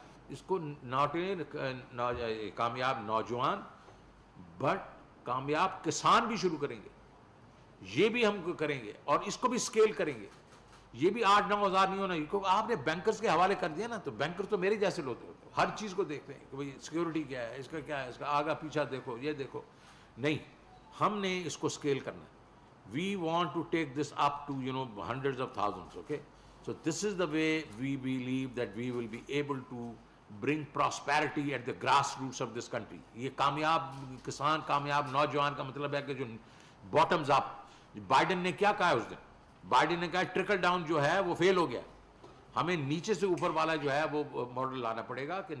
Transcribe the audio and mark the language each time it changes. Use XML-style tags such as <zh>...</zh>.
<ur>اس کو ناٹ کامیاب نوجوان بٹ کامیاب کسان بھی شروع کریں گے, یہ بھی ہم کریں گے اور اس کو بھی اسکیل کریں گے. یہ بھی 8-9 ہزار نہیں ہونا, کیونکہ آپ نے بینکرز کے حوالے کر دیا نا, تو بینکر تو میرے جیسے لوگ ہوتے ہیں, ہر چیز کو دیکھتے ہیں کہ بھئی سیکیورٹی کیا ہے, اس کا کیا ہے, اس کا آگا پیچھا دیکھو, یہ دیکھو. نہیں, ہم نے اس کو اسکیل کرنا ہے.</ur> <en>We want to take this up to hundreds of thousands. Okay, so this is the way we believe that we will be able to bring prosperity at the grassroots of this country.</en> <ur>یہ کامیاب کسان, کامیاب نوجوان کا مطلب ہے کہ جو باٹمز اپ. بائیڈن نے کیا کہا اس دن, بائیڈن نے کہا ٹرکل ڈاؤن جو ہے وہ فیل ہو گیا, ہمیں نیچے سے اوپر والا جو ہے وہ ماڈل لانا پڑے گا کہ</ur>